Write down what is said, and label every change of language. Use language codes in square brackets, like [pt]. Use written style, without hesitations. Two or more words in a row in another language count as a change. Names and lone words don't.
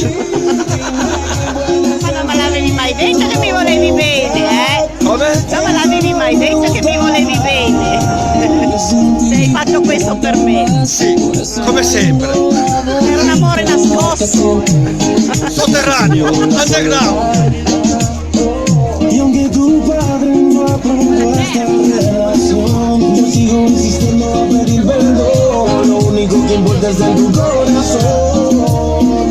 [it] Ma non me l'avevi mai detto che mi volevi bene, eh? Come? Non me l'avevi mai detto che mi volevi bene. Se hai fatto questo per me. Sì, come sempre. Era un amore nascosto. Sotterraneo, underground. [es] Y aunque tu padre no aprobó esta relación, yo sigo insistiendo a pedir perdón. Lo único que importa es en tu corazón.